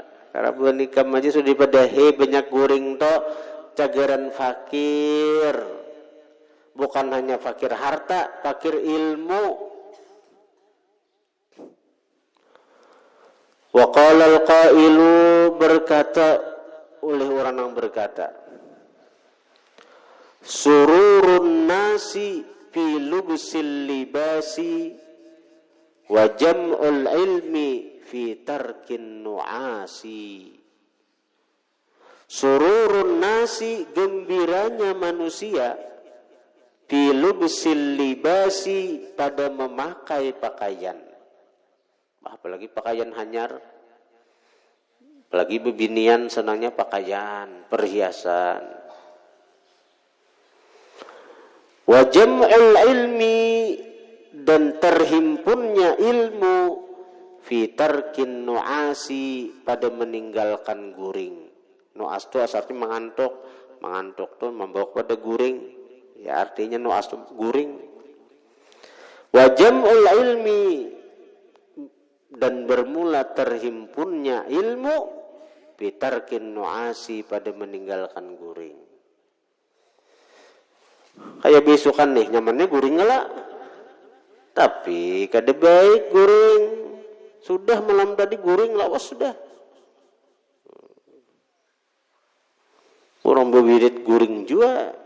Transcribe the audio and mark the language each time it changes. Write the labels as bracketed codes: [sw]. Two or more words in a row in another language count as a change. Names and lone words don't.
[bjn] Karena bulan ikam aja sudah dipadahi banyak guring to cagaran fakir. Bukan hanya fakir harta, fakir ilmu. [ar] وقال القائل, [bjn] berkata oleh orang yang berkata, [ar] سرور الناس في لبس اللباس وجمع العلم في ترك النعاس. سرور الناس, [bjn] gembiranya manusia, [ar] في لبس اللباس, [bjn] pada memakai pakaian. Apalagi pakaian hanyar, apalagi bebinian senangnya pakaian, perhiasan. [ar] وجمع العلم, [bjn] dan terhimpunnya ilmu, [ar] في ترك النعاس, [bjn] pada meninggalkan guring. Nu'as itu artinya mengantuk tuh membawa pada guring. Ya artinya nu'as itu guring. [ar] وجمع العلم, [bjn] dan bermula terhimpunnya ilmu, [ar] في ترك النعاس, [bjn] pada meninggalkan guring. Kayak besokan nih, nyamannya guring ngelak. Tapi kada baik guring. Sudah malam tadi guring lawas sudah. Orang berwirid guring juga.